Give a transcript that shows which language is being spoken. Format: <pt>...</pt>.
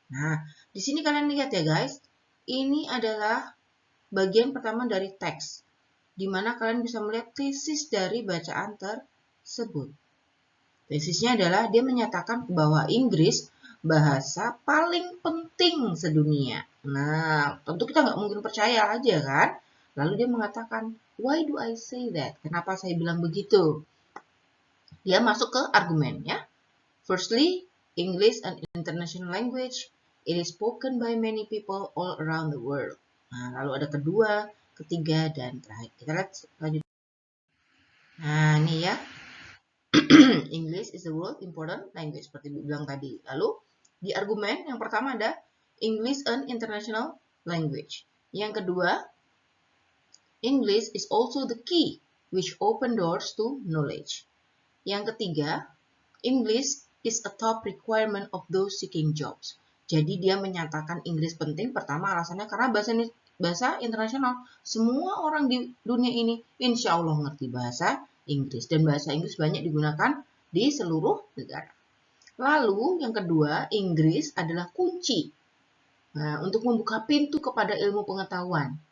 <id>Nah, di sini kalian lihat ya guys, ini adalah bagian pertama dari teks, di mana kalian bisa melihat tesis dari bacaan tersebut. Tesisnya adalah dia menyatakan bahwa Inggris bahasa paling penting sedunia. Nah, tentu kita nggak mungkin percaya aja kan? Lalu dia mengatakan,</id> <en>why do I say that?</en> <id>Kenapa saya bilang begitu? Dia masuk ke argumen ya.</id> <en>Firstly, English an international language. It is spoken by many people all around the world.</en> <id>Nah, lalu ada kedua, ketiga, dan terakhir. Kita lihat lanjut. Nah, ini ya.</id> <en>English is the world important language</en> <id>seperti Ibu bilang tadi. Lalu di argumen yang pertama ada</id> <en>English an international language.</en> <id>Yang kedua,</id> <en>English is also the key which open doors to knowledge.</en> <id>Yang ketiga,</id> <en>English is a top requirement of those seeking jobs.</en> <id>Jadi dia menyatakan Inggris penting. Pertama alasannya karena bahasa internasional. Semua orang di dunia ini insya Allah ngerti bahasa Inggris. Dan bahasa Inggris banyak digunakan di seluruh negara. Lalu yang kedua, Inggris adalah kunci. Nah, untuk membuka pintu kepada ilmu pengetahuan.</id>